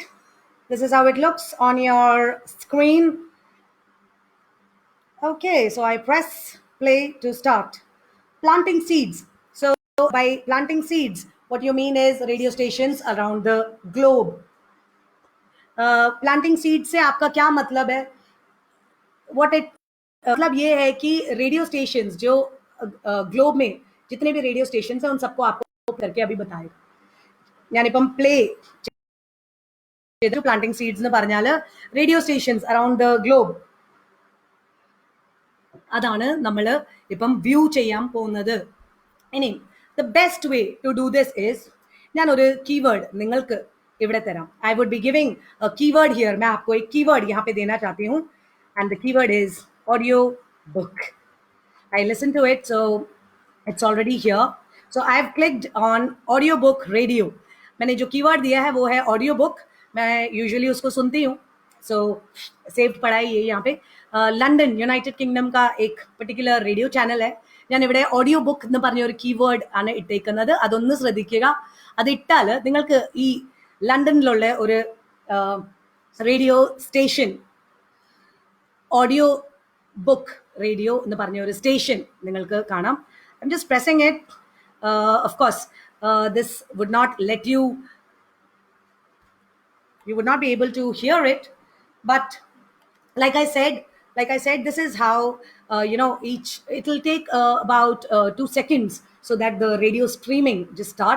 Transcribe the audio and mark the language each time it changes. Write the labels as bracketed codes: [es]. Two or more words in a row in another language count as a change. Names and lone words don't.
[en] This is how it looks on your screen. Okay, so I press play to start. Planting seeds. So by planting seeds, what you mean is radio stations around the globe. Planting seeds [hi] से आपका क्या मतलब है? [en] What it [hi] मतलब ये है कि [en] radio stations [hi] जो ग्लोब में जितने भी [en] radio stations [hi] हैं उन सबको आपको करके अभी बताएगा. [ml] ഞാനിപ്പം പ്ലേ ചെയ്ത് [en] planting seeds [ml] എന്ന് പറഞ്ഞാൽ [en] radio stations around the globe, [ml] അതാണ് നമ്മൾ ഇപ്പം വ്യൂ ചെയ്യാൻ പോകുന്നത്. [en] ഇനി the best way to do this is, [ml] ഞാനൊരു കീവേഡ് നിങ്ങൾക്ക് ഇവിടെ തരാം. [en] I would be giving a keyword here. [hi] मैं आपको एक कीवर्ड यहाँ पे देना चाहती हूँ, [en] and the keyword is audio book. I listened to it, so it's already here. So I've clicked on audio book radio. [hi] मैंने जो कीवर्ड दिया है वो है [en] audio book. [hi] मैं यूजुअली उसको सुनती हूँ, सो സേവ്ഡ് പടായി ये यहाँ पे ലണ്ടൻ യുണൈറ്റഡ് കിങ്ഡം का एक पर्टिकुलर [en] radio channel [hi] है. [ml] ഞാൻ ഇവിടെ [en] audio book [ml] എന്ന് പറഞ്ഞ ഒരു കീവേഡ് ആണ് ഇട്ടേക്കുന്നത്. അതൊന്ന് ശ്രദ്ധിക്കുക. അത് ഇട്ടാൽ നിങ്ങൾക്ക് ഈ ലണ്ടനിലുള്ള ഒരു [en] radio station, audio book radio [ml] എന്ന് പറഞ്ഞ ഒരു സ്റ്റേഷൻ നിങ്ങൾക്ക് കാണാം. [en] I'm just pressing it. of course this would not let you would not be able to hear it, but like I said, this is how it will take about 2 seconds so that the radio streaming just starts.